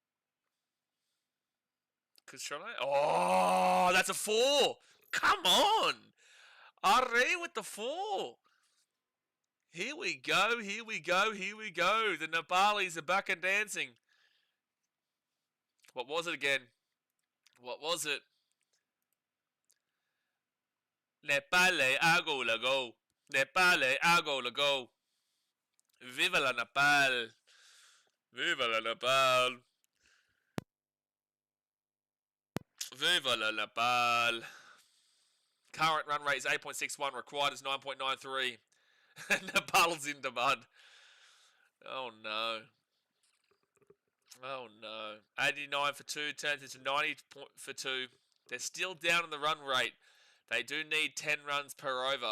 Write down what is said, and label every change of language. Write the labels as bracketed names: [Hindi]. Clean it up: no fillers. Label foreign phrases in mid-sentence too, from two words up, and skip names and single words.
[English] Because Sri Lanka... Oh, that's a 4. Come on. Array with the 4. Here we go. Here we go. Here we go. The Nepalis are back and dancing. What was it again? What was it? Nepale, ago lago. Nepale, ago lago. [Spanish] Viva la Nepal. Viva la Nepal. Viva la Nepal. [English] Current run rate is 8.61. Required is 9.93. Nepal's in demand. Oh no. Oh no. 89 for 2 turns into 90 for 2. They're still down in the run rate. They do need 10 runs per over.